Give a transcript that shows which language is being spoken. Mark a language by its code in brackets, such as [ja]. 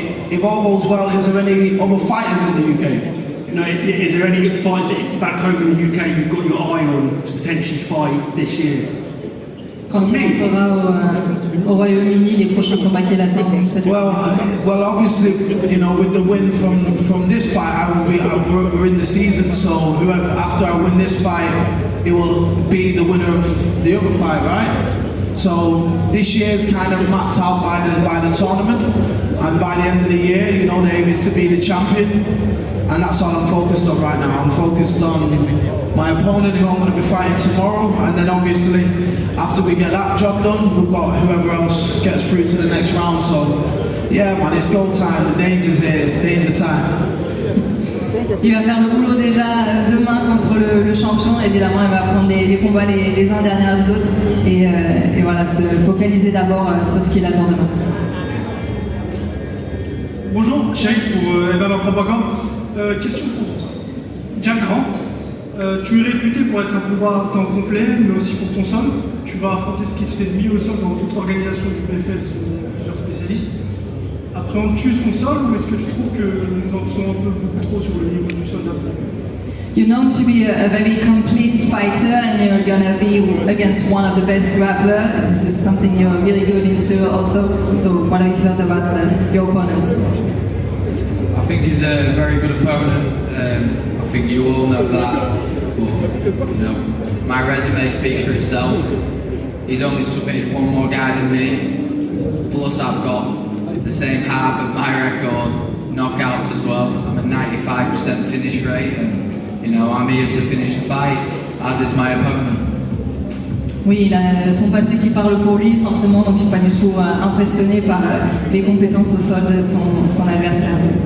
[en] If all goes well, is there any other fighters in the UK? No, is there any fighters back home in the UK you've got your eye on to potentially fight this year? [fr] Quand il rentrera au Royaume-Uni, les prochains combats qu'il attend cette [en] Well, obviously, you know, with the win from this fight, we're in the season, so whoever, after I win this fight, it will be the winner of the other fight, right? So this year is kind of mapped out by the tournament, and by the end of the year, you know, the aim is to be the champion, and that's all I'm focused on right now. I'm focused on my opponent, who I'm going to be fighting tomorrow, and then obviously after we get that job done, we've got whoever else gets through to the next round. So yeah, man, it's go time. The danger's here. It's danger time. [fr] Il va faire le boulot déjà demain contre le champion. Évidemment, il va prendre les combats les uns derrière les autres et voilà, se focaliser d'abord sur ce qu'il attend demain. Bonjour, Sheikh pour MMA Propagande. Question pour Jack Grant. Tu es réputé pour être un combat à temps complet, mais aussi pour ton sol. Tu vas affronter ce qui se fait de mieux au sol dans toute l'organisation du PFL, selon plusieurs spécialistes. Appréhendes-tu son sol ou est-ce que tu trouves que nous en faisons un peu beaucoup trop sur le niveau du sol d'après? [en] You're known to be a very complete fighter and you're gonna be against one of the best grapplers. This is something you're really good into also. So what have you thought about your opponent? I think he's a very good opponent. I think you all know that. But, you know, my resume speaks for itself. He's only submitted one more guy than me. Plus I've got the same half of my record, knockouts as well. I'm a 95% finish rate and, you know, I'm here to finish the fight, as is my opponent. [fr] Oui, il a son passé qui parle pour lui, forcément, donc il n'est pas du tout impressionné par les compétences au sol de son adversaire.